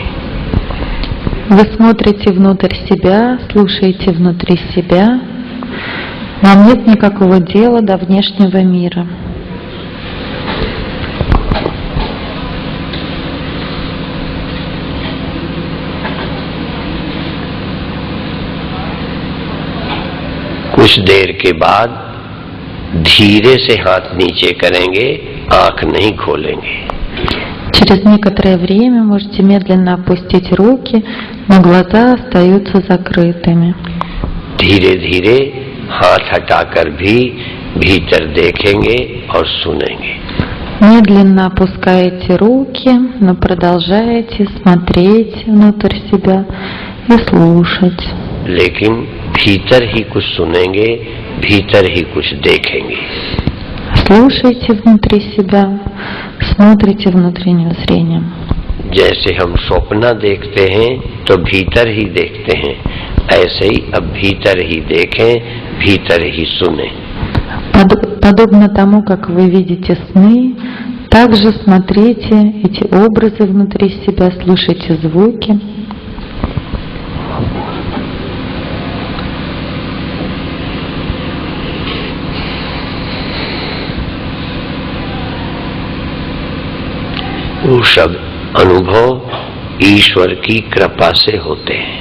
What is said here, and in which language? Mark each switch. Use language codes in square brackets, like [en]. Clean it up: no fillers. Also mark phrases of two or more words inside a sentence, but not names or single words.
[ru] Вы смотрите внутрь себя, слушаете внутри себя. Вам нет никакого дела до внешнего мира. [hi] कुछ देर के बाद धीरे से हाथ नीचे करेंगे, आंख नहीं खोलेंगे। [ru] Через некоторое время можете медленно опустить руки, но глаза остаются закрытыми. [hi] धीरे धीरे हाथ हटाकर भी भीतर देखेंगे और सुनेंगे। [ru] Медленно опускаете руки, но продолжаете смотреть внутрь себя и слушать. [hi] लेकिन भीतर ही कुछ सुनेंगे, भीतर ही कुछ देखेंगे। [ru] Слушайте внутри себя, смотрите внутренним зрением. [hi] जैसे हम स्वप्न देखते हैं तो भीतर ही देखते हैं, ऐसे ही अब भीतर ही देखें, भीतर ही सुने। [ru] Подобно тому, как вы видите сны, также смотрите эти образы внутри себя, слушайте звуки. [hi] वो सब अनुभव ईश्वर की कृपा से होते हैं।